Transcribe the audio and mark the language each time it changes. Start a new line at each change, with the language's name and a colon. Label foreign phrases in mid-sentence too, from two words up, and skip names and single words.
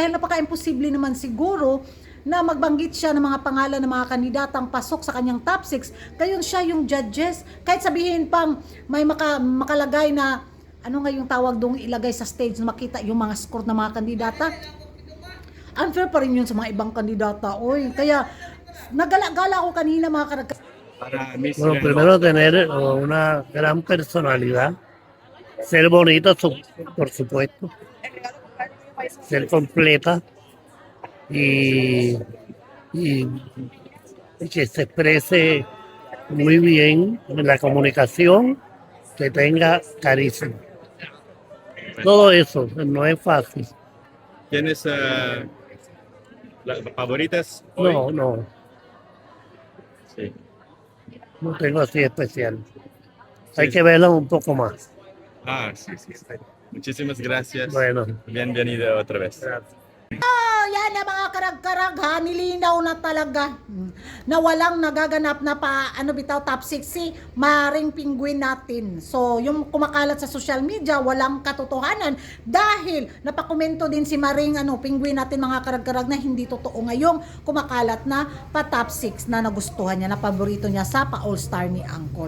Filipino: Dahil napaka-imposible naman siguro na magbanggit siya ng mga pangalan ng mga kandidatang pasok sa kanyang top 6. Gayon siya yung judges. Kahit sabihin pang may makalagay na ano nga yung tawag doong ilagay sa stage na makita yung mga score ng mga kandidata, unfair pa rin yun sa mga ibang kandidata. Oy, kaya nagala-gala ako kanina mga karagkarag.
Spanish: Bueno, primero tener una gran personalidad, ser bonita, por supuesto, ser completa y, y, y que se exprese muy bien en la comunicación, que tenga carisma. Todo eso no es fácil. ¿Tienes las favoritas hoy? No, Sí. no tengo así especial. Hay Sí. que verlo un poco más. Sí. Muchísimas gracias. Bueno, Bienvenido otra vez. gracias.
Filipino: Yan na mga karag-karag ha, nilinaw na talaga na walang nagaganap na bitaw top 6 si Maring Penguin natin. So yung kumakalat sa
English: social media
Filipino: walang katotohanan dahil napakomento din si Maring Penguin natin mga karag-karag na hindi totoo ngayong kumakalat na pa top 6 na nagustuhan niya, na paborito niya sa pa all-star ni Uncle.